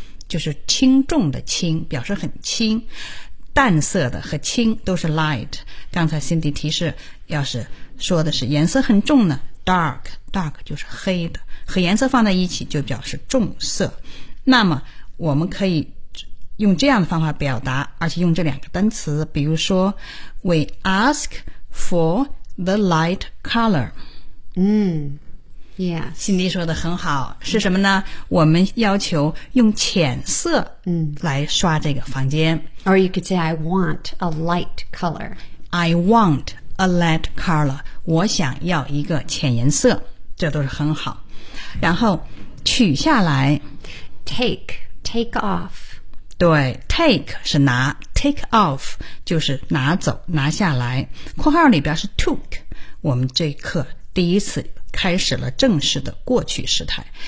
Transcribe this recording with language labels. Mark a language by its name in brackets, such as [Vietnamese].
[Chinese] 就是轻重的轻表示很轻淡色的和轻都是 light 刚才 Cindy 提示要是说的是颜色很重呢 dark dark 就是黑的和颜色放在一起就表示重色那么我们可以用这样的方法表达而且用这两个单词比如说 [English] we ask for the light color Yeah, [Chinese] Cindy 说的很好，是什么呢？我们要求用浅色来刷这个房间。 [English] Or you could say, I want a light color. I want a light color. [Chinese] 我想要一个浅颜色，这都是很好。然后取下来 [English] take off. [Chinese] 对 ,take 是拿 ,take off 就是拿走拿下来。括号里边是 took, 我们这一课第一次开始了正式的过去时态。